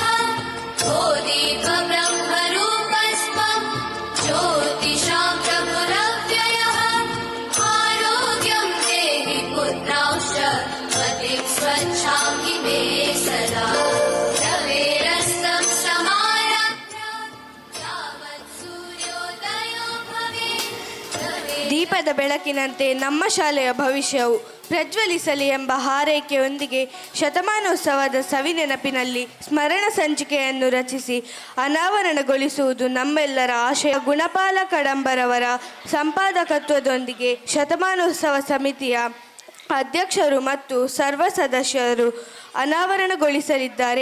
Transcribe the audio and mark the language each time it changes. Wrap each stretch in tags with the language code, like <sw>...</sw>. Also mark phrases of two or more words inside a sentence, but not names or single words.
<sa>ओ दीप ब्रह्मरूपस्त्वं ज्योतिषां प्रभुरव्ययः आरोग्यं देहि पुत्रांश्च मतिं स्वच्छां हि मे सदा रवेरस्तं समारभ्य यावत् सूर्योदयो भवेत्</sa> <kn>ದೀಪದ ಬೆಳಕಿನಂತೆ ನಮ್ಮ ಶಾಲೆಯ ಭವಿಷ್ಯವು ಪ್ರಜ್ವಲಿಸಲಿ ಎಂಬ ಹಾರೈಕೆಯೊಂದಿಗೆ ಶತಮಾನೋತ್ಸವದ ಸವಿನೆನಪಿನಲ್ಲಿ ಸ್ಮರಣ ಸಂಚಿಕೆಯನ್ನು ರಚಿಸಿ ಅನಾವರಣಗೊಳಿಸುವುದು ನಮ್ಮೆಲ್ಲರ ಆಶಯ. ಗುಣಪಾಲ ಕಡಂಬರವರ ಸಂಪಾದಕತ್ವದೊಂದಿಗೆ ಶತಮಾನೋತ್ಸವ ಸಮಿತಿಯ ಅಧ್ಯಕ್ಷರು ಮತ್ತು ಸರ್ವ ಸದಸ್ಯರು ಅನಾವರಣಗೊಳಿಸಲಿದ್ದಾರೆ.</kn>